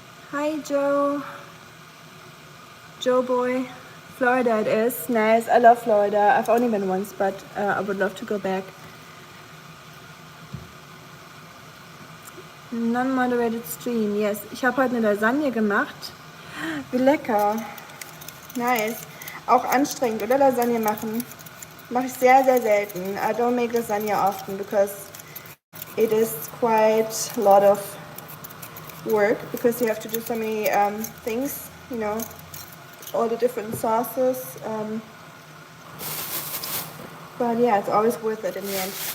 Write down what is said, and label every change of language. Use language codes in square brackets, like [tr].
[en] Hi, Joe. Joe boy. Florida it is. Nice. I love Florida. I've only been once, but I would love to go back. Non-moderated stream, yes. [de] Ich habe heute eine Lasagne gemacht. Wie lecker. Nice. Auch anstrengend, oder? Lasagne machen. Mache ich sehr, sehr selten. [en] I don't make lasagna often because it is quite a lot of work because you have to do so many things, you know, all the different sauces. But yeah, it's always worth it in the end.